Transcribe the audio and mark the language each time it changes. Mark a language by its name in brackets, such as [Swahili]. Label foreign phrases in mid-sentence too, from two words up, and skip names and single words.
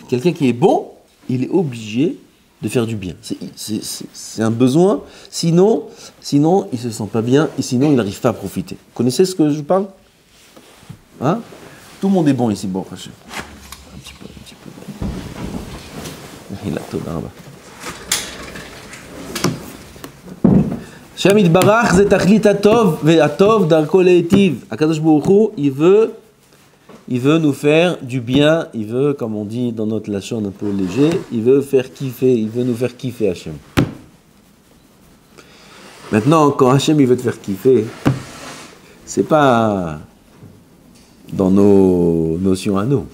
[French] Quelqu'un qui est bon, il est obligé de faire du bien. C'est un besoin. Sinon, il ne se sent pas bien et sinon, il n'arrive pas à profiter. Vous connaissez ce que je parle? Hein? Tout le monde est bon ici. Bon, un petit peu. Il a tout là-bas. Hashem Yitbarach, c'est [Hebrew] תכלית הטוב, והטוב [French] d'un collectif. Akadosh Baruch Hu, il veut nous faire du bien, il veut, comme on dit dans notre lachon un peu léger, il veut faire kiffer, il veut nous faire kiffer Hashem. Maintenant, quand Hashem il veut te faire kiffer, c'est pas dans nos notions à nous.